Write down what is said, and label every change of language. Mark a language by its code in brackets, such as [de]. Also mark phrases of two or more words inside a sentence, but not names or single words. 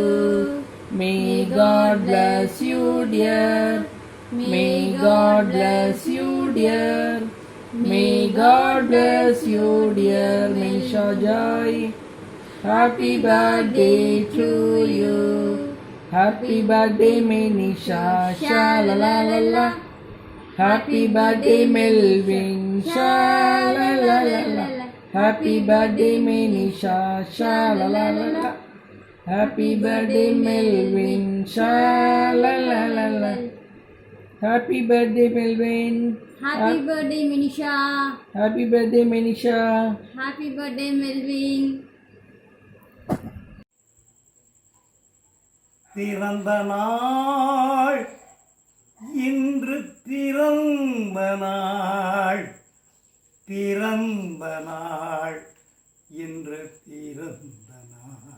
[en] May God bless you dear. May God bless you dear. May God bless you dear Menisha Joy. Happy birthday to you. Happy birthday Menisha, sha la la la la. Happy birthday Melvin, sha la la la la. Happy birthday Menisha, sha la la la la. Happy birthday Melvin, sha la la la la. Happy birthday Melvin. Happy birthday Menisha. Happy birthday Menisha. Happy birthday Melvin. [ta] பிறந்த நாள் இன்று பிறந்த நாள், பிறந்த நாள் இன்று பிறந்த நாள்.